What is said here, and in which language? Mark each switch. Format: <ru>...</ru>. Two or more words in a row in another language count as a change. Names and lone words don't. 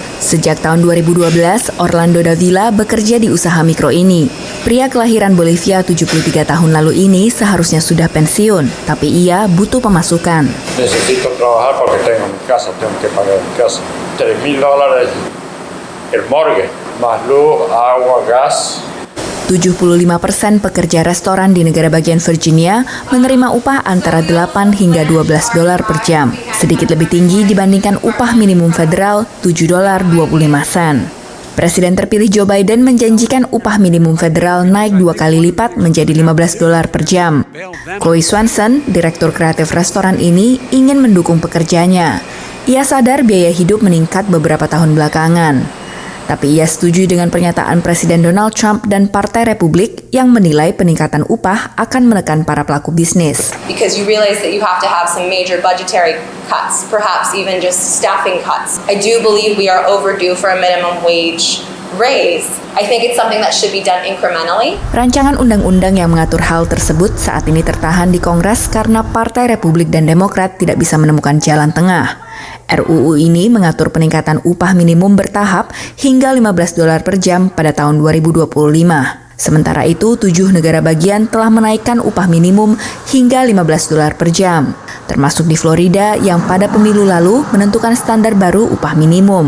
<id>Sejak tahun 2012, Orlando Davila bekerja di usaha mikro ini. Pria kelahiran Bolivia 73 tahun lalu ini seharusnya sudah pensiun, tapi ia butuh pemasukan.</id> <es>Necesito trabajar porque tengo mi casa, tengo que pagar mi casa. $3,000 el mortgage, más luz, agua, gas.</es> <id>75% pekerja restoran di negara bagian Virginia menerima upah antara 8 hingga $12 per jam, sedikit lebih tinggi dibandingkan upah minimum federal $7.25. Presiden terpilih Joe Biden menjanjikan upah minimum federal naik 2 kali lipat menjadi $15 per jam. Chloe Swanson, direktur kreatif restoran ini, ingin mendukung pekerjanya. Ia sadar biaya hidup meningkat beberapa tahun belakangan. Tapi ia setuju dengan pernyataan Presiden Donald Trump dan Partai Republik yang menilai peningkatan upah akan menekan para pelaku bisnis.</id> <en>Because you realize that you have to have some major budgetary cuts, perhaps even just staffing cuts. I do believe we are overdue for a minimum wage raise. I think it's something that should be done incrementally.</en> <id>Rancangan undang-undang yang mengatur hal tersebut saat ini tertahan di Kongres karena Partai Republik dan Demokrat tidak bisa menemukan jalan tengah. RUU ini mengatur peningkatan upah minimum bertahap hingga $15 per jam pada tahun 2025. Sementara itu, 7 negara bagian telah menaikkan upah minimum hingga $15 per jam, termasuk di Florida yang pada pemilu lalu menentukan standar baru upah minimum.</id>